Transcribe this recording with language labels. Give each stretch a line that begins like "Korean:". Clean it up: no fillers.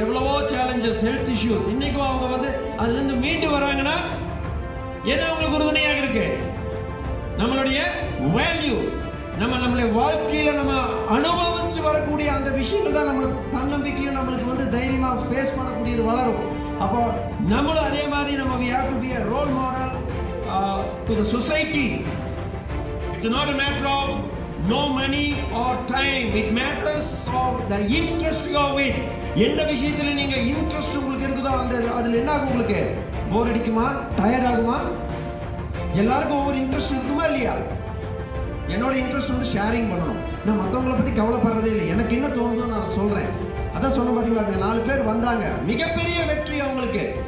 Tamil: எவ்வளவோ challenges, health issues, இன்னைக்கும் அவங்க வந்து அதுலேருந்து மீண்டு வராங்கன்னா எது அவங்களுக்கு உறுதுணையாக இருக்கு? நம்மளுடைய வேல்யூ, நம்மளுடைய வாழ்க்கையில நம்ம அனுபவிச்சு வரக்கூடிய அந்த விஷயங்கள் தான் நம்மளுக்கு தன்னம்பிக்கையும் நம்மளுக்கு வந்து தைரியமா ஃபேஸ் பண்ணக்கூடியது வளரும். அப்போ நம்மளும் அதே மாதிரி நம்ம
English: we have to be a role model to the society. It's not a matter of no money or time. It matters of the interest you have with.
Tamil: எந்த விஷயத்துல நீங்க இன்ட்ரெஸ்ட் உங்களுக்கு இருக்குதோ அதுல என்ன ஆகும்? உங்களுக்கு போர் அடிக்குமா? டயர்ட் ஆகுமா? எல்லாருக்கும் ஒவ்வொரு இன்ட்ரெஸ்ட் இருக்குமா இல்லையா? என்னோட இன்ட்ரெஸ்ட் வந்து ஷேரிங் பண்ணணும். நான் மற்றவங்களை பற்றி கவலைப்படுறதே இல்லை. எனக்கு என்ன தோணுதோ நான் சொல்கிறேன். அதான் சொன்ன பார்த்தீங்களா, 4 பேர் வந்தாங்க, மிகப்பெரிய வெற்றி அவங்களுக்கு.